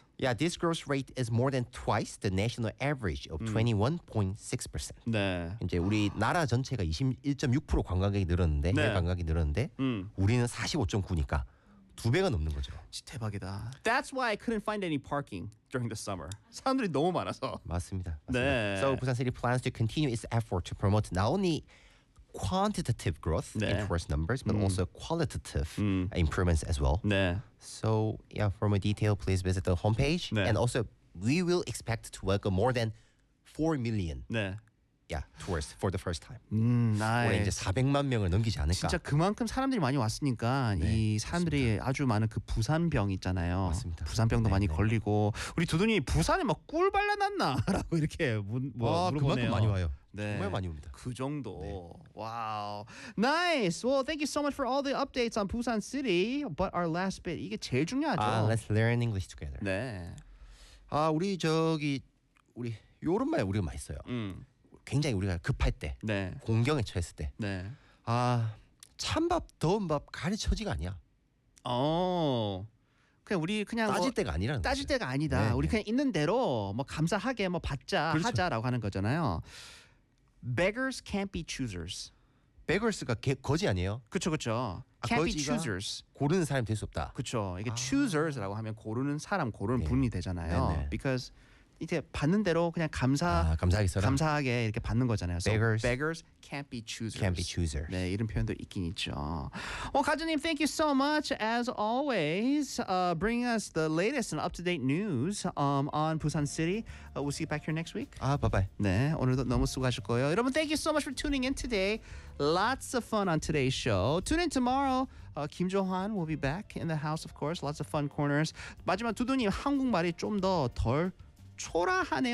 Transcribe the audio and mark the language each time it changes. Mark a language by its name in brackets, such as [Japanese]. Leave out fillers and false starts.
[English] Yeah, this growth rate is more than twice the national average of 21.6%. [Korean] 네. 이제 우리 나라 전체가 21.6% 관광객이 늘었는데, 네. 관광객이 늘었는데 우리는 45.9니까 두 배가 넘는 거죠. 대박이다. [English] That's why I couldn't find any parking during the summer. [Korean] 사람들이 너무 많아서. 맞습니다. 네. [English] So Busan City plans to continue its effort to promote not only quantitative growth 네. in tourist numbers, but also qualitative improvements as well. [Korean] 네. [English] So yeah, for more detail, please visit the homepage. [Korean] 네. [English] And also, we will expect to welcome more than 4 million. [Korean] 네. [English] Yeah, tourists for the first time. 나이 [Korean] 이제 400만 명을 넘기지 않을까. 진짜 그만큼 사람들이 많이 왔으니까 네, 이 사람들이 맞습니다. 아주 많은 그 부산병 있잖아요. 맞습니다. 부산병도 네, 많이 네. 걸리고 우리 두둥이 부산에 막 꿀 발라놨나라고 이렇게 물어보네요. 그만큼 많이 와요. 네. 정말 많이 옵니다. 그 정도. 네. [English] Wow, nice. Well, thank you so much for all the updates on Busan City. But our last bit [Korean] 이게 제일 중요하죠. [English] Let's learn English together. [Korean] 네. 아 우리 저기 우리 요런 말 우리가 많이 써요. 굉장히 우리가 급할 때, 네. 공경에 처했을 때, 네. 아 찬밥 더운 밥 가르쳐지가 아니야. 어, 그냥 우리 그냥 따질 때가 아니라는 따질 거죠. 때가 아니다. 네, 우리 네. 그냥 있는 대로 뭐 감사하게 뭐 받자 그렇죠. 하자라고 하는 거잖아요. [English] Beggars can't be choosers. [Korean] Beggars가 거지 아니에요? 그렇죠, 그렇죠. [English] Can't be choosers. [Korean] 고르는 사람이 될 수 없다. 그렇죠. 이게 choosers라고 하면 고르는 사람, 고르는 네. 분이 되잖아요. 네, 네. Because 이제 받는 대로 그냥 감사하게 이렇게 받는 거잖아요. [English] So beggars, beggars can't be choosers. Can't be choosers. [Korean] 네, 이런 표현도 있긴 있죠. [English] Well, 가주님, thank you so much as always, bringing us the latest and up to date news on Busan City. We'll see you back here next week. 아, bye bye. [Korean] 네, 오늘도 너무 수고하셨고요. [English] 여러분, thank you so much for tuning in today. Lots of fun on today's show. Tune in tomorrow. Kim Johan will be back in the house, of course. Lots of fun corners. [Korean] 마지막 두두님 한국말이 좀 더 덜 초라하네.